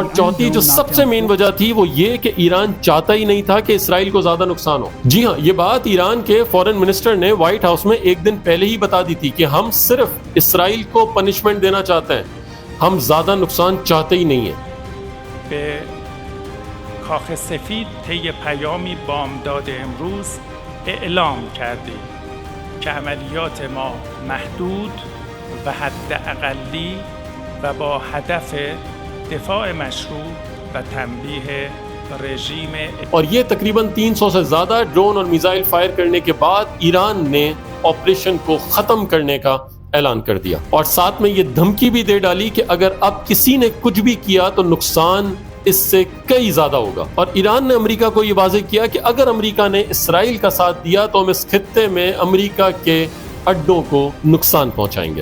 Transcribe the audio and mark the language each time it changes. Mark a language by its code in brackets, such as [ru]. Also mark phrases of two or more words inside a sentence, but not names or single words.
[hi] और चौथी जो सबसे मेन वजह थी वो ये कि ईरान चाहता ही नहीं था कि इसराइल को ज्यादा नुकसान हो। जी हाँ, ये बात ईरान के [en] foreign minister [hi] ने व्हाइट हाउस में एक दिन पहले ही बता दी थी कि हम सिर्फ इसराइल को पनिशमेंट देना चाहते हैं, हम ज्यादा नुकसान चाहते ही नहीं है। [fa] کاخ سفید طی پیامی بامداد امروز اعلام کردیم که عملیات ما محدود و حداقلی و با هدف دفاع مشروع و تنبیه رژیم [hi] और ये तकरीबन 300 से ज्यादा ड्रोन और मिसाइल फायर करने के बाद ईरान ने ऑपरेशन को खत्म करने का ऐलान कर दिया और साथ में ये धमकी भी दे डाली कि अगर अब किसी ने कुछ भी किया तो नुकसान इससे कई ज्यादा होगा। और ईरान ने अमेरिका को यह वाज़ेह किया कि अगर अमेरिका ने इसराइल का साथ दिया तो हम इस खित्ते में अमेरिका के अड्डों को नुकसान पहुंचाएंगे।